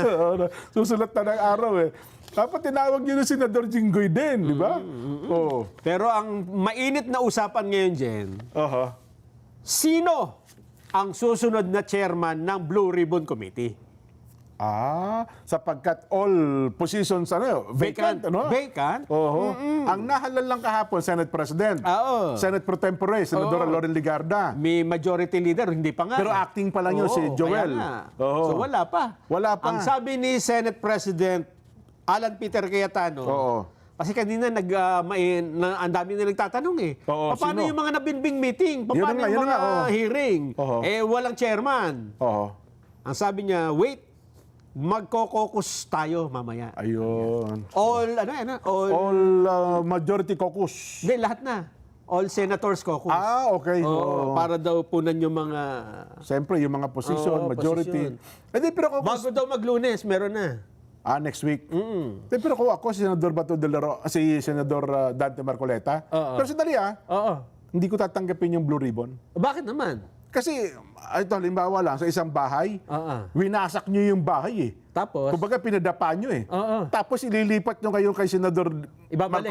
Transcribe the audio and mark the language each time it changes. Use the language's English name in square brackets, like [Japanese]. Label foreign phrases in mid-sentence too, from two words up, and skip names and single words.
[Filipino] Susulat na ng araw eh. Dapat tinawag niyo ng Senador Jinggoy din, di ba? Oo. Pero ang mainit na usapan ngayon, Jen, Aha. sino ang susunod na chairman ng Blue Ribbon Committee? Sapagkat [English] all positions vacant, [Filipino] ano? Vacant? Oo. Ang nahalal lang kahapon, Senate President. Oo. Senate Pro Tempore, Senadora Loren Ligarda. May [English] majority leader, [Filipino] hindi pa nga. Pero acting pa lang yun, si Joel. Kaya nga. Oo. So wala pa. Wala pa. Ang sabi ni Senate President Alan Peter Cayetano, Oo. kasi kanina ang dami na nagtatanong eh. Oo, Paano sino? yung mga nabinbing meeting? Yun Paano na nga, yung yun na mga nga, oo. hearing? Oo. Walang chairman. Oo. Ang sabi niya, wait, magko-caucus tayo mamaya. Ayun. All [English] All majority caucus. [Filipino] hindi, lahat na. [English] All senators caucus. [Filipino] Okay. Oo. Para daw punan yung mga... Siyempre, yung mga position, Oo, majority. position. Pero caucus, Bago daw mag-Lunes, meron na. [English] next week. [Filipino] Pero kung ako, si Senador Bato de la si Senador Dante Marcoleta, personally Oo. hindi ko tatanggapin yung Blue Ribbon. Bakit naman? Kasi, ito, halimbawa lang, sa isang bahay, Oo. winasak nyo yung bahay eh. Tapos? Kumbaga, pinadapa nyo eh. Oo. Tapos, ililipat nyo kayo kay Senador Ibabalik,